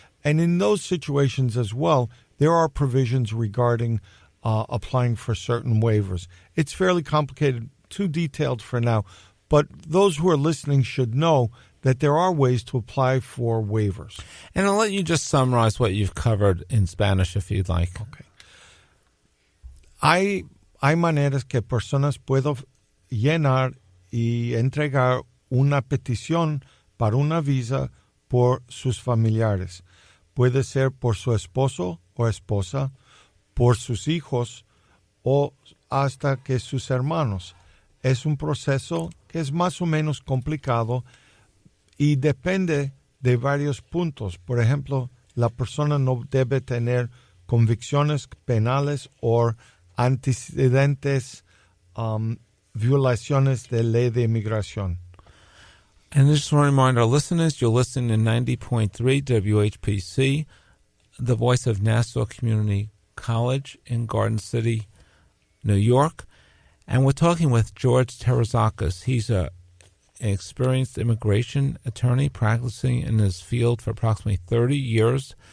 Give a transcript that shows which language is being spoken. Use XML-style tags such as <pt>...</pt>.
<en>And in those situations as well, there are provisions regarding applying for certain waivers. It's fairly complicated, too detailed for now, but those who are listening should know that there are ways to apply for waivers. And I'll let you just summarize what you've covered in Spanish if you'd like. Okay.</en> <es>Hay maneras que personas pueden llenar y entregar una petición para una visa por sus familiares. Puede ser por su esposo o esposa, por sus hijos o hasta que sus hermanos. es un proceso que es más o menos complicado y depende de varios puntos. Por ejemplo, la persona no debe tener convicciones penales o antecedentes, violaciones de ley de inmigración.</es> <en>And I just want to remind our listeners, you're listening to 90.3 WHPC, the voice of Nassau Community College in Garden City, New York. And we're talking with George Terezakis. He's an experienced immigration attorney practicing in his field for approximately 30 years.</en>